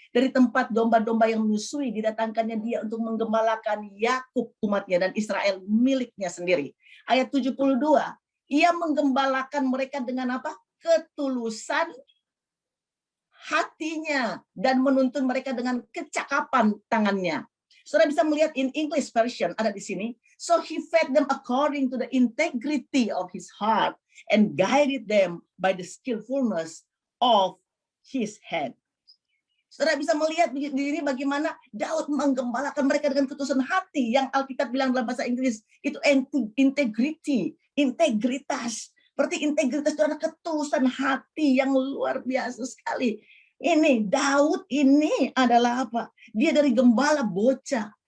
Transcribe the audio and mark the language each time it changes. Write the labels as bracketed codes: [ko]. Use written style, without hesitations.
[id] Dari tempat domba-domba yang menyusui, didatangkannya dia untuk menggembalakan Yakub umatnya dan Israel miliknya sendiri. Ayat 72, ia menggembalakan mereka dengan apa? Ketulusan hatinya dan menuntun mereka dengan kecakapan tangannya. Saudara bisa melihat [en] in English version [id] ada di sini. [en] So he fed them according to the integrity of his heart and guided them by the skillfulness of his hand. [id] Saudara bisa melihat di sini bagaimana Daud menggembalakan mereka dengan ketulusan hati, yang Alkitab bilang dalam bahasa Inggris itu integrity, integritas. Berarti integritas itu adalah ketulusan hati yang luar biasa sekali. Ini Daud ini adalah apa? Dia dari gembala bocah.